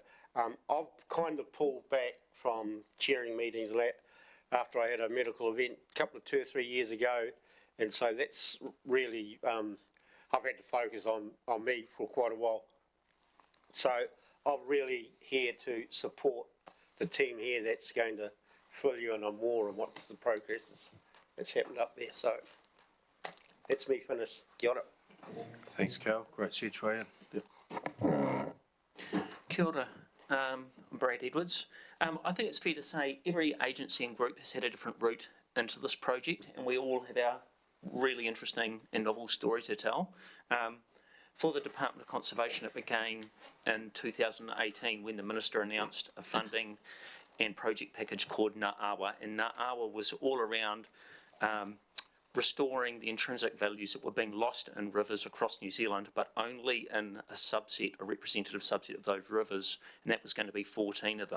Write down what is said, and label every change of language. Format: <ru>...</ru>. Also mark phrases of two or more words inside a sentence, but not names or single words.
<en>I've kind of pulled back from chairing meetings after I had a medical event a couple of 2 or 3 years ago, and so that's really I've had to focus on me for quite a while. So I'm really here to support the team here that's going to fill you in on more on what the progress is that's happened up there. So that's me finished.</en> <mi>Kia ora.</mi> <en>Thanks, Cal. Great segue in. Yep.</en> <mi>Kia ora,</mi> <en>I'm Brad Edwards. I think it's fair to say every agency and group has had a different route into this project, and we all have our really interesting and novel story to tell. For the Department of Conservation, it began in 2018 when the Minister announced a funding and project package called Ngā Awa, and Ngā Awa was all around restoring the intrinsic values that were being lost in rivers across New Zealand, but only in a representative subset of those rivers, and that was going to be 14 of them.</en>